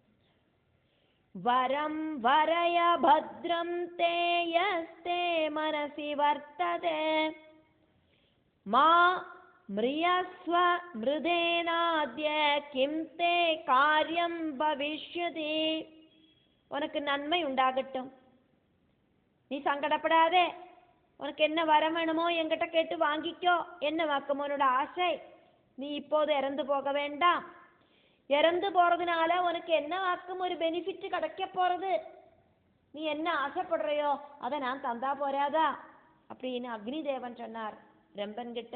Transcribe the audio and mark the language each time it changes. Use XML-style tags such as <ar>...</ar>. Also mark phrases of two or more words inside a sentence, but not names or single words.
<sa>വരം വരയ ഭദ്രം തേ യസ്തേ മനസി വർത്തതേ മാ മ്രിയസ്വ മൃദേനാദ്യ കിം തേ കാര്യം ഭവിഷ്യതി.</sa> <ta>உனக்கு நன்மையுண்டாகட்டும், நீ சங்கடப்படாதே உனக்கு என்ன வரம் வேணுமோ என்கிட்ட கேட்டு வாங்கிக்கோ. என்ன வாக்கும் உன்னோட ஆசை, நீ இப்போது இறந்து போக வேண்டாம். இறந்து போறதுனால உனக்கு என்ன வாக்கும் ஒரு பெனிஃபிட் கிடைக்க போறது. நீ என்ன ஆசைப்படுறையோ அதை நான் தந்தா போறாதா அப்படின்னு அக்னி தேவன் சொன்னார் ரெம்பன் கிட்ட.</ta>